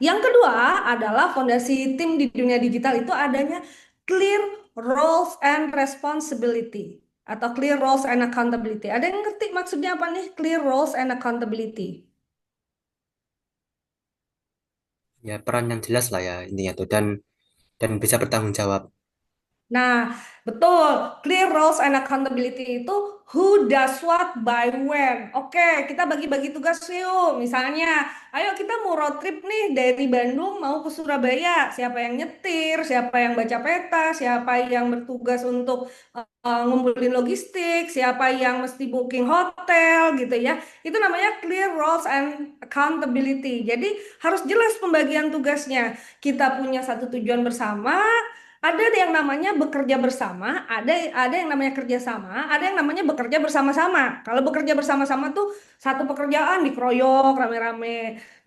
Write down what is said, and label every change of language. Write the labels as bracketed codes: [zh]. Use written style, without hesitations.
[id] Yang kedua adalah fondasi tim di dunia digital itu adanya [en] clear roles and responsibility. [id] atau [en] clear roles and accountability. [id] Ada yang ngerti maksudnya apa nih clear roles and accountability? Ya, peran yang jelas lah ya intinya tuh, dan bisa bertanggung jawab. Nah, betul. [en] Clear roles and accountability itu who does what by when. [id] Oke, kita bagi-bagi tugas yuk. Misalnya, ayo kita mau road trip nih dari Bandung mau ke Surabaya. Siapa yang nyetir, siapa yang baca peta, siapa yang bertugas untuk ngumpulin logistik, siapa yang mesti booking hotel gitu ya. Itu namanya [en] clear roles and accountability. [id] Jadi harus jelas pembagian tugasnya. Kita punya satu tujuan bersama, ada yang namanya bekerja bersama, ada yang namanya kerjasama, ada yang namanya bekerja bersama-sama. Kalau bekerja bersama-sama tuh satu pekerjaan dikeroyok rame-rame.